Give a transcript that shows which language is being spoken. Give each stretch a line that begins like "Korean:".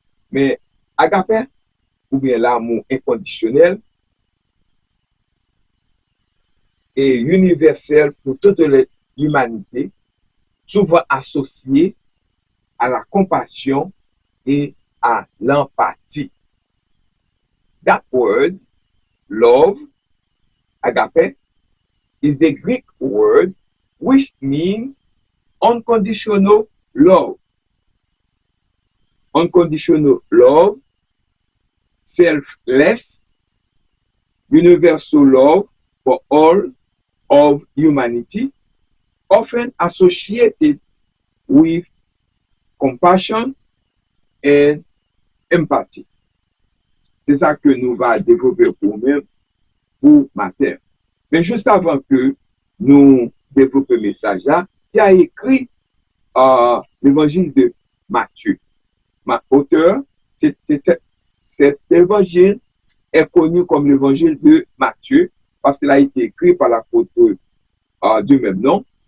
French: Mais agapé, ou bien l'amour inconditionnel, est universel pour toute l'humanité, souvent associé à la compassion et à l'empathie.
English: That word, love, agape, is the Greek word which means unconditional love. Unconditional love, selfless, universal love for all of humanity, often associated with compassion and empathy.
French: C'est ça que nous allons développer pour nous, pour matin. Mais juste avant que nous développions le message là, il a écrit l'évangile de Matthieu. Auteur, cet évangile est connu comme l'évangile de Matthieu parce qu'il a été écrit par l'apôtre du même nom.